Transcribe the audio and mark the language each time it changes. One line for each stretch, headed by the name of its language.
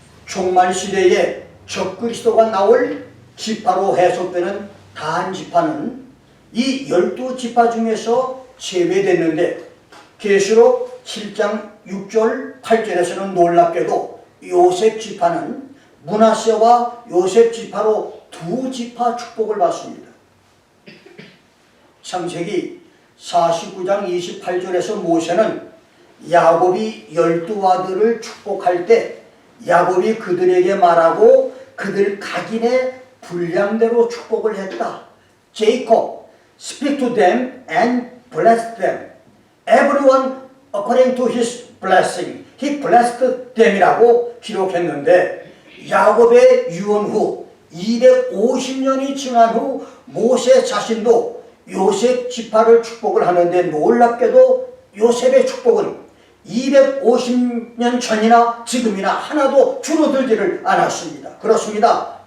Korean: 종말 시대에 적그리스도가 나올 지파로 해석되는 단 지파는 이 12지파 중에서 제외됐는데, 계시록 7장 6절 8절에서는 놀랍게도 요셉 지파는 므낫세와 요셉 지파로 두 지파 축복을 받습니다. 창세기 49장 28절에서 모세는 야곱이 12아들을 축복할 때 야곱이 그들에게 말하고 그들 각인의 분량대로 축복을 했다.
English: Jacob speak to them and bless them. Everyone according to his blessing. He blessed them
Korean: 이라고 기록했는데, 야곱의 유언 후 250년이 지난 후 모세 자신도 요셉 지파를 축복을 하는데, 놀랍게도 요셉의 축복은 250년 전이나 지금이나 하나도 줄어들지를 않았습니다. 그렇습니다.